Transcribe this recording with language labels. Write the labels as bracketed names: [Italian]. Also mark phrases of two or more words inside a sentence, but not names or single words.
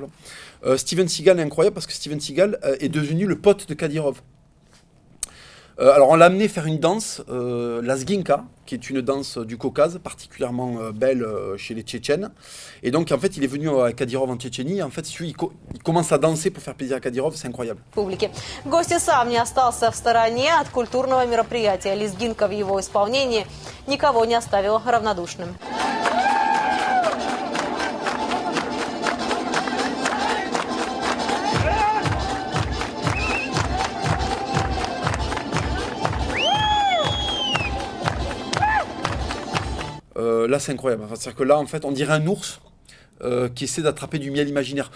[French] Steven Seagal est incroyable parce que Steven Seagal est devenu le pote de Kadyrov. Alors on l'a amené faire une danse, la Zginka, qui est une danse du Caucase, particulièrement belle chez les Tchétchènes. Et donc en fait il est venu à Kadyrov en Tchétchénie, et en fait il commence à danser pour faire plaisir à Kadyrov, c'est incroyable. [Russian] Гость и сам не остался в стороне от культурного мероприятия. Лезгинка в его исполнении никого не оставила равнодушным. [French] Là c'est incroyable, c'est-à-dire que là en fait on dirait un ours qui essaie d'attraper du miel imaginaire.